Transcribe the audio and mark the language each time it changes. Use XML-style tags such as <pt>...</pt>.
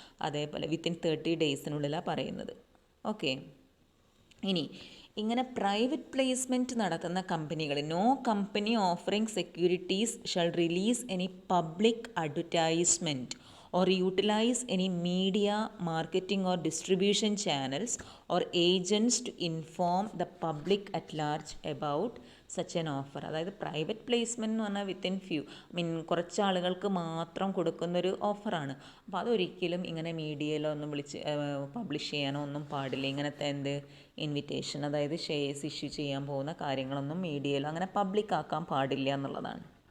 <ml>അതേപോലെ വിത്തിൻ 30 ഡേയ്സിനുള്ളിലാണ് പറയുന്നത്. ഓക്കെ, ഇനി ഇങ്ങനെ പ്രൈവറ്റ് പ്ലേസ്മെൻറ്റ് നടത്തുന്ന കമ്പനികൾ,</ml> <en>No company offering securities shall release any public advertisement or utilize any media, marketing or distribution channels or agents to inform the public at large about such an offer.</en> <ml>അതായത് private placement എന്ന് പറഞ്ഞാൽ within few കുറച്ച് ആളുകൾക്ക് മാത്രം കൊടുക്കുന്നൊരു ഓഫറാണ്. അപ്പോൾ അതൊരിക്കലും ഇങ്ങനെ മീഡിയയിലോ ഒന്നും വിളിച്ച് പബ്ലിഷ് ചെയ്യാനോ ഒന്നും പാടില്ല. ഇങ്ങനത്തെ ഇൻവിറ്റേഷൻ, അതായത് ഷെയർസ് ഇഷ്യൂ ചെയ്യാൻ പോകുന്ന കാര്യങ്ങളൊന്നും മീഡിയയിലോ അങ്ങനെ പബ്ലിക് ആക്കാൻ പാടില്ല എന്നുള്ളതാണ്.</ml>